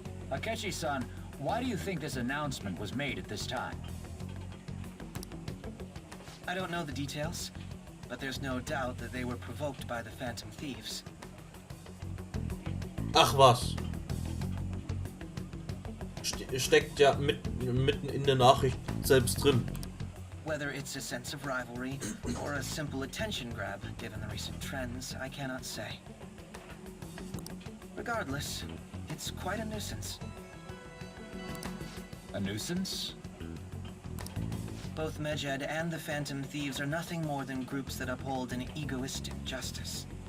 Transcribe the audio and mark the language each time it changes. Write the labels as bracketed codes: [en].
[en] Akechi-san, why do you think this announcement was made at this time? I don't know the details, but there's no doubt that they were provoked by the Phantom Thieves. [de] Ach was. Steckt ja mitten in der Nachricht selbst drin. [en] Whether it's a sense of rivalry or a simple attention grab, given the recent trends, I cannot say. Regardless, it's quite a nuisance. A nuisance? Both Megid and the Phantom Thieves are nothing more than groups that uphold an egoistic justice.